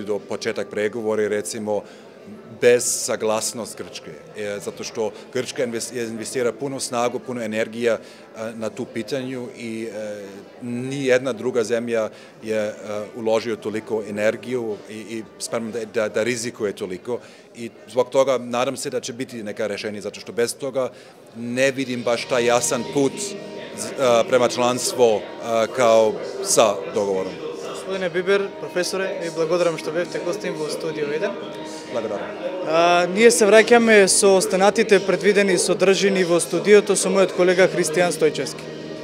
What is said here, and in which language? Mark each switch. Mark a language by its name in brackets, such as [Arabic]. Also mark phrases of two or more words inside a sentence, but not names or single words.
[Serbian] do početak pregovora, recimo bez saglasnost Grčke, zato što Grčka investira puno snagu, puno energija na tu pitanju i ni jedna druga zemlja je uložio toliko energiju i spremno da rizikuje toliko i zbog toga nadam se da će biti neka rešenja, zato što bez toga ne vidim baš taj jasan put prema članstvu kao sa dogovorom. [Macedonian] Gospodine Biber, profesore, vi благодарам што бевте гостин во Студио 1. Благодарам. Ние се враќаме со останатите предвидени содржини во студиото со мојот колега Христијан Стојчевски.